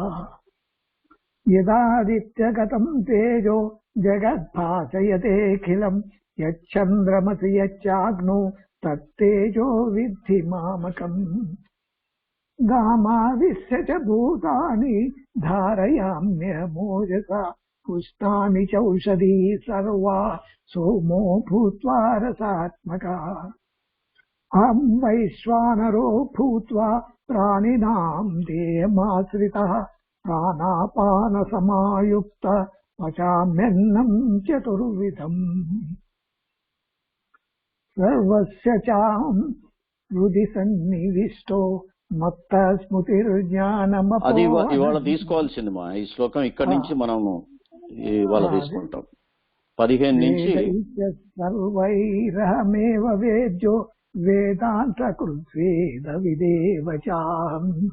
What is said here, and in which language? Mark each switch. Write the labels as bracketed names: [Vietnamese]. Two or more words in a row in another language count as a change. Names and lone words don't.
[Sanskrit] యదాదిత్యగతం తేజో జగద్భాసయతేఖిలం యచ్చంద్రమసి యచ్చాగ్నో తత్తేజో విద్ధి మామకం. గామావిశ్య చ భూతాని ధారయామ్యమోజసా పుష్టాని చౌషధీ సర్వా సోమో భూత్వా రసాత్మకः. అహం వైశ్వానరో భూత్వా ప్రాణినాం దేహమాశ్రితः ప్రాణాపాన సమాయుక్త పచామ్యన్నం చతుర్విధం. సర్వస్య చాహం హృది సన్నివిష్టో మత్త స్మృతిర్జ్ఞానమపో. [Telugu] అది ఇవాళ తీసుకోవాల్సింది మా ఈ శ్లోకం ఇక్కడి నుంచి మనము ఇవాళ తీసుకుంటాం 15 నుంచి. [Sanskrit] సర్వైరహమేవ వేద్యో వేదాంత కృద్వేద విదేవ చాహం.